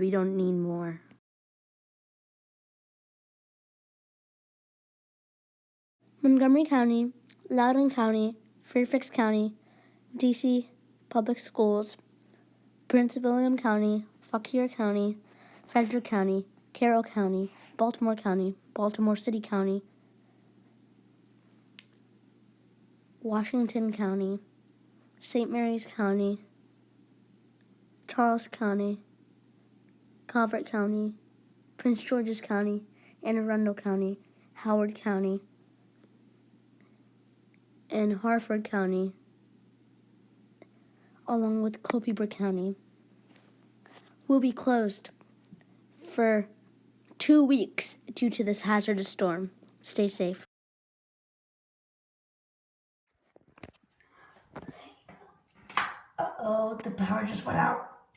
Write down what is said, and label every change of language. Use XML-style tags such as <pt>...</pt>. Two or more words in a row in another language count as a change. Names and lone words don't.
<en>We don't need more. Montgomery County, Loudoun County, Fairfax County, DC Public Schools, Prince William County, Fauquier County, Frederick County, Carroll County, Baltimore City County, Washington County, St. Mary's County, Charles County, Calvert County, Prince George's County, Anne Arundel County, Howard County, and Harford County, along with Culpeper County, will be closed for 2 weeks due to this hazardous storm. Stay safe. Uh-oh, the power just went out.</en>